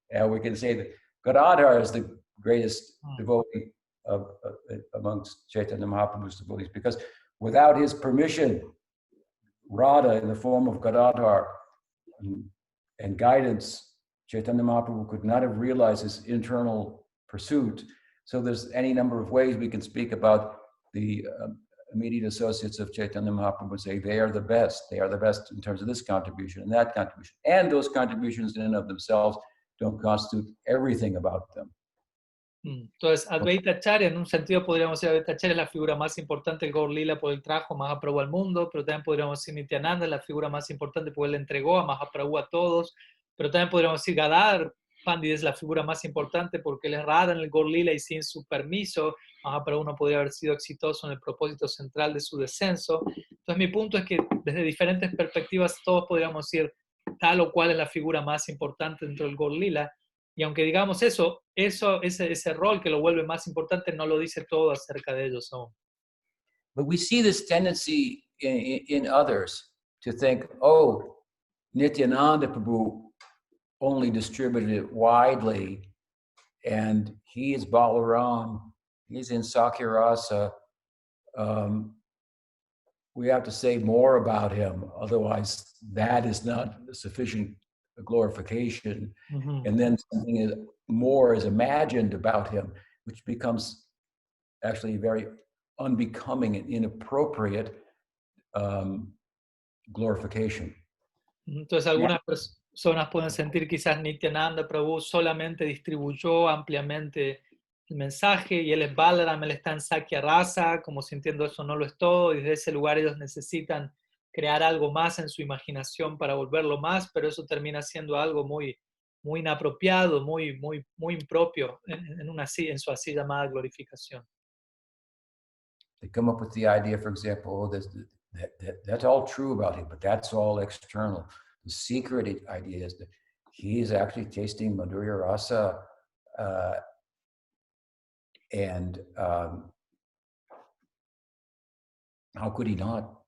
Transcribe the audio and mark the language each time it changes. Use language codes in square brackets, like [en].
[en] We can say that Gadadhar is the greatest devotee amongst Chaitanya Mahaprabhu's devotees because without his permission, Radha in the form of Gadadhar and guidance, Chaitanya Mahaprabhu could not have realized his internal pursuit. So there's any number of ways we can speak about the immediate associates of Chaitanya Mahaprabhu and say they are the best. They are the best in terms of this contribution and that contribution. And those contributions in and of themselves don't constitute everything about them. [es] Entonces, Advaita Acharya, en un sentido podríamos decir, Advaita Acharya es la figura más importante del Gaur Lila por el trajo Mahaprabhu al mundo, pero también podríamos decir Nityananda es la figura más importante porque él le entregó a Mahaprabhu a todos, pero también podríamos decir Gadadhar Pandit es la figura más importante porque él es Radha en el Gaur Lila y sin su permiso Mahaprabhu no podría haber sido exitoso en el propósito central de su descenso. Entonces mi punto es que desde diferentes perspectivas todos podríamos decir tal o cual es la figura más importante dentro del Gaur Lila. Y aunque digamos ese rol que lo vuelve más importante, no lo dice todo acerca de ellos aún. [en] But we see this tendency in others to think, oh, Nityananda Prabhu only distributed it widely, and he is Balaram, he's in Sakyarasa. We have to say more about him, otherwise that is not sufficient glorification. Mm-hmm. And then something more is imagined about him, which becomes actually very unbecoming and inappropriate glorification. [es] Entonces algunas personas pueden sentir quizás Nityananda Prabhu solamente distribuyó ampliamente el mensaje y él es Balaram, él está en Sakya Rasa, como sintiendo eso no lo es todo, y desde ese lugar ellos necesitan crear algo más en su imaginación para volverlo más, pero eso termina siendo algo muy, muy inapropiado, muy impropio en su así llamada glorificación. [en] They come up with the idea, for example, that's all true about him, but that's all external. The secret idea is that he is actually tasting Madhurya Rasa, and how could he not?